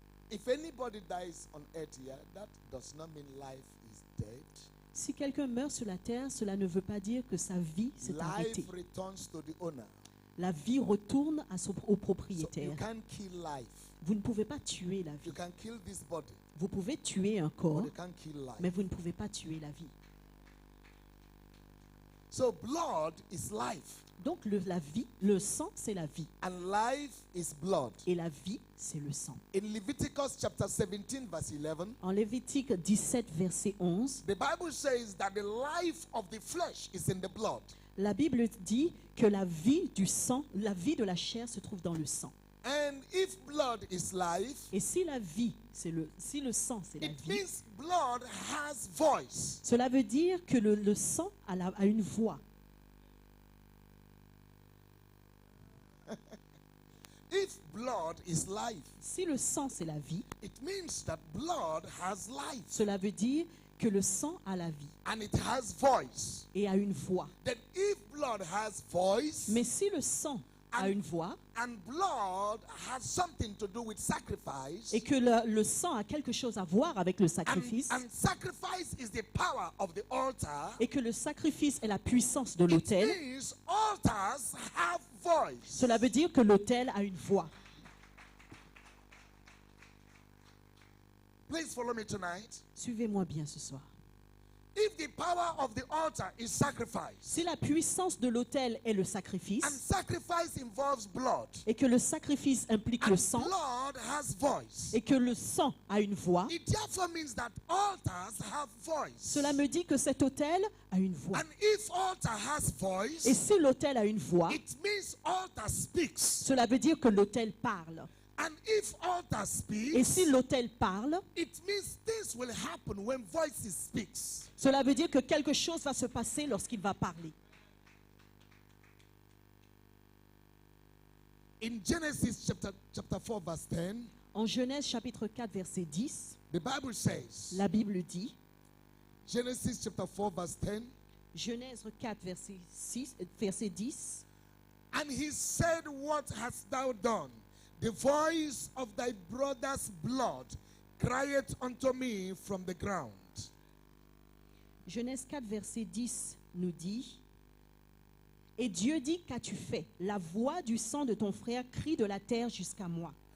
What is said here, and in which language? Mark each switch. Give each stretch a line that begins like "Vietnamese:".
English: If anybody dies on earth here, that does not mean life is dead.
French: Si quelqu'un meurt sur la terre, cela ne veut pas dire que sa vie s'est arrêtée.
English: Life returns to the owner.
French: La vie retourne au
English: So
French: propriétaire.
English: you can't kill life.
French: Vous ne pouvez pas tuer la vie.
English: You can kill this body,
French: Vous pouvez tuer un
English: but
French: corps,
English: you can't kill life.
French: mais vous ne pouvez pas tuer la vie.
English: So blood is life.
French: Donc la vie, le sang, c'est la vie.
English: And life is blood.
French: Et la vie, c'est le sang.
English: In Leviticus chapter 17, verse 11,
French: En Lévitique 17, verset 11,
English: the Bible says that the life of the flesh is in the blood.
French: la Bible dit que la vie du sang, la vie de la chair se trouve dans le sang.
English: And if blood is life,
French: Et si la vie, si le sang, c'est la
English: it
French: vie,
English: means blood has voice.
French: cela veut dire que le sang a une voix.
English: If blood is life,
French: Si le sang, c'est la vie,
English: it means that blood has life
French: cela veut dire que le sang a la vie
English: and it has voice.
French: et a une voix.
English: Then if blood has voice
French: Mais si le sang a une voix
English: and blood has something to do with sacrifice,
French: et que le sang a quelque chose à voir avec le sacrifice
English: and sacrifice is the power of the altar,
French: et que le sacrifice est la puissance de
English: it
French: l'autel,
English: means altars have voice.
French: cela veut dire que l'autel a une voix.
English: Please follow me tonight.
French: Suivez-moi bien ce soir.
English: If the power of the altar is sacrifice,
French: Si la puissance de l'autel est le sacrifice
English: and sacrifice involves blood,
French: et que le sacrifice implique le
English: and
French: sang
English: blood has voice,
French: et que le sang a une voix,
English: it therefore means that altars have voice.
French: cela me dit que cet autel a une voix.
English: And if altar has voice,
French: Et si l'autel a une voix,
English: it means altar speaks.
French: cela veut dire que l'autel parle.
English: And if altar
French: Et
English: speaks,
French: si l'autel parle,
English: it means things will happen when voices speaks.
French: cela veut dire que quelque chose va se passer lorsqu'il va parler.
English: In Genesis chapter 4 verse 10,
French: En Genèse chapitre 4 verset 10,
English: the Bible says,
French: la Bible dit,
English: Genesis chapter 4 verse 10,
French: Genèse 4 verset 10,
English: and he said, what hast thou done? The voice of thy brother's blood crieth unto me from the ground.
French: Genèse 4 verset 10 nous dit, et Dieu dit, qu'as-tu fait? La voix du sang de ton frère crie de la terre jusqu'à moi.